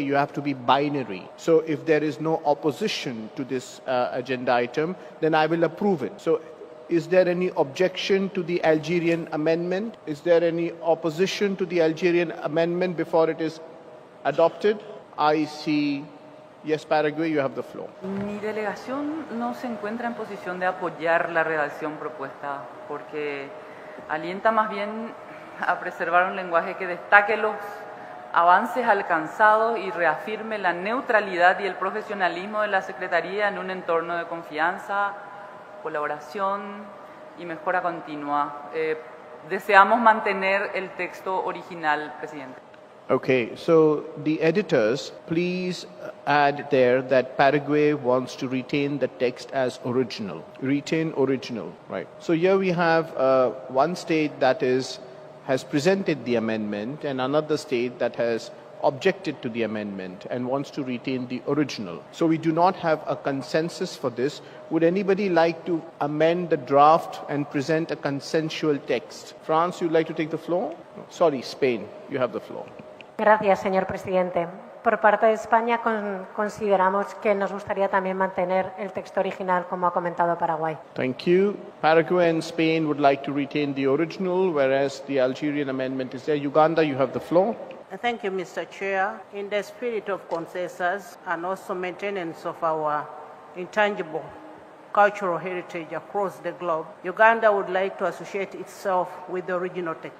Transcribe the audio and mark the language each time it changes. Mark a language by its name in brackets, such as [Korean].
[English] You have to be binary. So if there is no opposition to this agenda item, then I will approve it. So is there any objection to the Algerian amendment? Is there any opposition to the Algerian amendment before it is adopted? I see. Yes, Paraguay, you have the floor. [Spanish] Mi delegación no se encuentra en posición de apoyar la redacción propuesta porque alienta más bien a preservar un lenguaje que destaque los avances alcanzados y reafirme la neutralidad y el profesionalismo de la Secretaría en un entorno de confianza, colaboración y mejora continua. Deseamos mantener el texto original, Presidente. [English] Okay, so the editors, please add there that Paraguay wants to retain the text as original. Retain original, right. So here we have one state that has presented the amendment and another state that has objected to the amendment and wants to retain the original. So we do not have a consensus for this. Would anybody like to amend the draft and present a consensual text? France, you'd like to take the floor? No, sorry, Spain, you have the floor. [Spanish] Gracias, señor presidente. Por parte de España consideramos que nos gustaría también mantener el texto original, como ha comentado Paraguay. [English] Thank you. Paraguay and Spain would like to retain the original, whereas the Algerian amendment is there. Uganda, you have the floor. Thank you, Mr. Chair. In the spirit of consensus and also maintenance of our intangible cultural heritage across the globe, Uganda would like to associate itself with the original text.